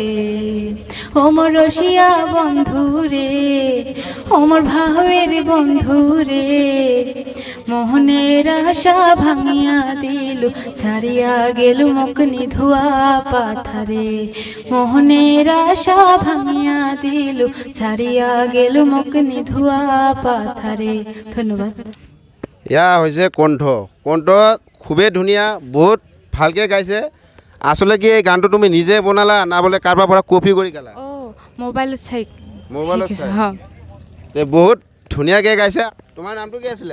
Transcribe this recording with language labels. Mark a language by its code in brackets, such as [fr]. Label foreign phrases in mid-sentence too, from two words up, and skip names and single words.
[rkt] ও মোর রসিয়া বন্ধু রে, ও মোর ভাবের বন্ধু রে, মোহনের আশা ভাঙিয়া দিল, সারিয়া গেল মকনি ধোয়া পাথারে। মোহনের আশা ভাঙিয়া দিল, সারিয়া গেল মকনি ধোয়া পাথারে। [as] ধন্যবাদ। এয়া হৈছে কণ্ঠ। কণ্ঠ খুবেই ধুনীয়া, বহুত ভালকৈ গাইছে। আচলতে কি এই গানটো তুমি নিজে বনালা না বোলে কাৰোবাৰ পৰা কপি কৰি গালা? মোবাইলত চাই। মোবাইলত চাই। তে বহুত ধুনীয়াকৈ গাইছে। তোমাৰ নামটো কি আছিলে?